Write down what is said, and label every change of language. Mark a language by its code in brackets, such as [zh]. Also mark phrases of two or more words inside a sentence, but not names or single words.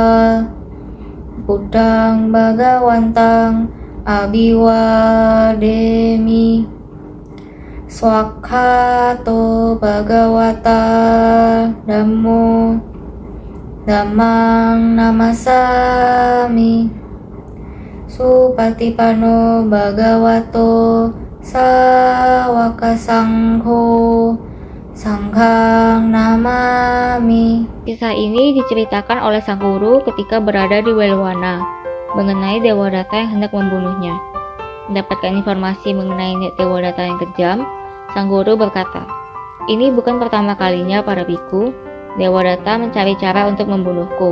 [pi] Buddhang Bhagawantang Abhiwademi Swakhato Bhagawata Dhammo Dhammang Namasami Supatipanno Bhagavato Sawaka Sangho Sanghang Namami. [id] Kisah ini diceritakan oleh sang guru ketika berada di Welwana mengenai Dewadatta yang hendak membunuhnya. Mendapatkan informasi mengenai niat Dewadatta yang kejam, sang guru berkata, "Ini bukan pertama kalinya para biku, Dewadatta mencari cara untuk membunuhku.